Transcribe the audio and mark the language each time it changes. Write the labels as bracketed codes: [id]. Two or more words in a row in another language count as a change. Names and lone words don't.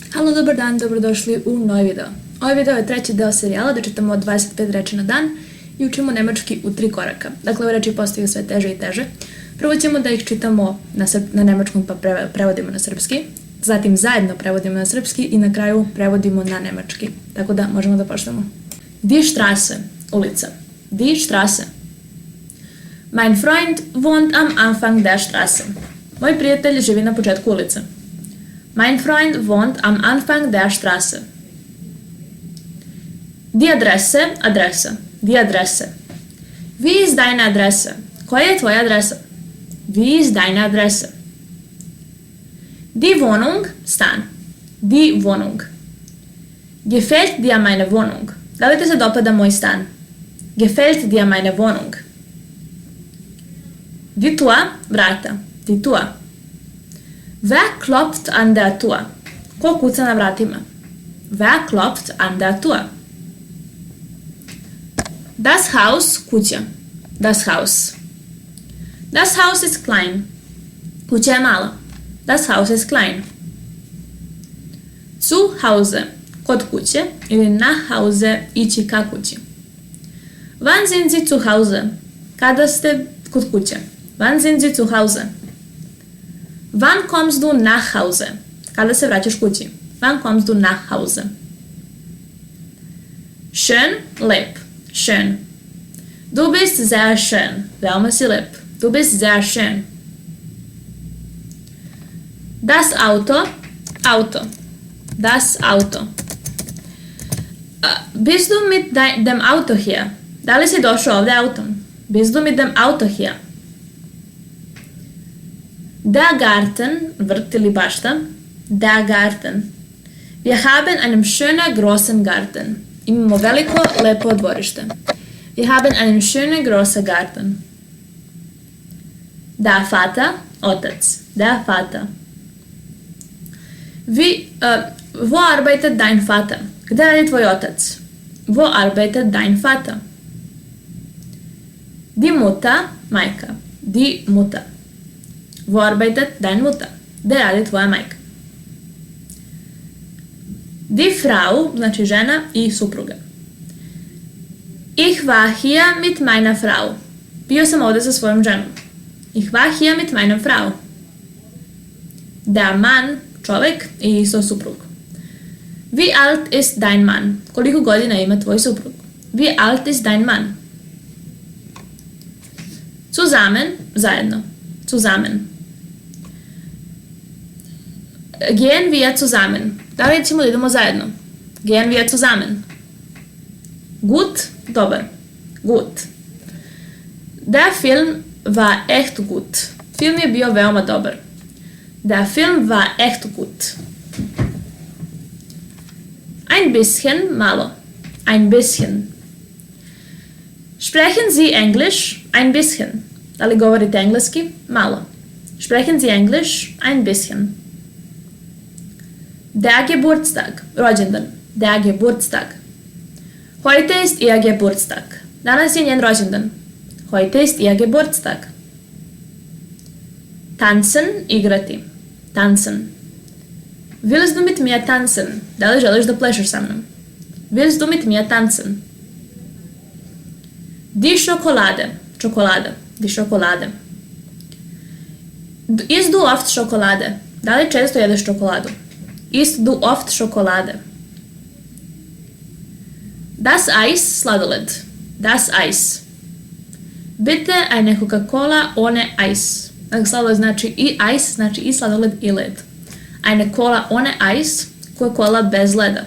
[sr] Halo, dobar dan, dobrodošli u novi video. Ovaj video je treći deo serijala da čitamo 25 reči na dan i učimo nemački u 3 koraka. Dakle, ove reči postaju sve teže i teže. Prvo ćemo da ih čitamo na nemačkom pa prevodimo na srpski, zatim zajedno prevodimo na srpski i na kraju prevodimo na nemački. Tako da možemo da počnemo. [de] Die Straße, ulica. Die Straße. Mein Freund wohnt am Anfang der Straße. [sr] Moj prijatelj živi na početku ulice. [de] Mein Freund wohnt am Anfang der Straße. Die Adresse, adresa. Die Adresse. Wie ist deine Adresse? [sr] Koja je tvoja adresa? [de] Wie ist deine Adresse? Die Wohnung, stan. Die Wohnung. Gefällt dir meine Wohnung? [sr] Da li ti se dopada moj stan? [de] Gefällt dir meine Wohnung? Die Tür, vrata. Die Tür. Wer klopft an der Tür? [sr] Ko kuca na vratima? [de] Wer klopft an der Tür? Das Haus, kuća. Das Haus. Das Haus ist klein. [sr] Kuća je mala. [de] Das Haus ist klein. Zu Hause, [sr] kod kuće, ili [de] na Hause, [sr] ići ka kući. [de] Wann sind Sie zu Hause? [sr] Kada ste kod kuće? [de] Wann sind Sie zu Hause? Wann kommst du nach Hause? [sr] Kada se vraćaš kući? [de] Wann kommst du nach Hause? Schön, lep. Schön. Du bist sehr schön. [sr] Veoma si lep. [de] Du bist sehr schön. Das Auto, Auto. Das Auto. Bist du mit dem Auto hier? [sr] Da li si došao ovdje autom? [de] Bist du mit dem Auto hier? Der Garten, [sr] vrt ili bašta. [de] Der Garten. Wir haben einen schönen großen Garten. [sr] Imamo veliko, lepo dvorište. [de] Wir haben einen schönen großen Garten. Der Vater, otac. Der Vater. Wo arbeitet dein Vater? [sr] Gde radi tvoj otac? [de] Wo arbeitet dein Vater? Die Mutter, majka. Die Mutter. Wo arbeitet dein Mutter? [sr] Gde radi tvoja majka? [de] Die Frau, [sr] znači žena i supruga. [de] Ich war hier mit meiner Frau. [sr] Bio sam ovdje sa svojom ženom. [de] Ich war hier mit meiner Frau. Der Mann, [sr] čovjek i isto suprug. [de] Wie alt ist dein Mann? [sr] Koliko godina ima tvoj suprug? [de] Wie alt ist dein Mann? Zusammen, zajedno. Zusammen. Gehen wir zusammen. [sr] Da li ćemo da idemo zajedno? [de] Gehen wir zusammen. Gut, dobar. Gut. Der Film war echt gut. [sr] Film je bio veoma dobar. [de] Der Film war echt gut. Ein bisschen, malo. Ein bisschen. Sprechen Sie Englisch? Ein bisschen. [sr] Da li govorite engleski? Malo. [de] Sprechen Sie Englisch? Ein bisschen. Der Geburtstag, rođendan. Der Geburtstag. Heute ist ihr Geburtstag. [sr] Danas je njen rođendan. [de] Heute ist ihr Geburtstag. Tanzen, igrati. Tanzen. Willst du mit mir tanzen? [sr] Da li želiš da plešeš sa mnom? [de] Willst du mit mir tanzen? Die Schokolade, čokolada. Die Schokolade. Isst du oft Schokolade? [sr] Da li često jedeš čokoladu? [de] Isst du oft Schokolade? Das Eis, sladoled. Das Eis. Bitte eine Coca-Cola ohne Eis. [sr] Dakle, sladoled znači i ice, znači i sladoled i led. [de] Eine Cola ohne Eis, Coca-Cola [sr] bez leda.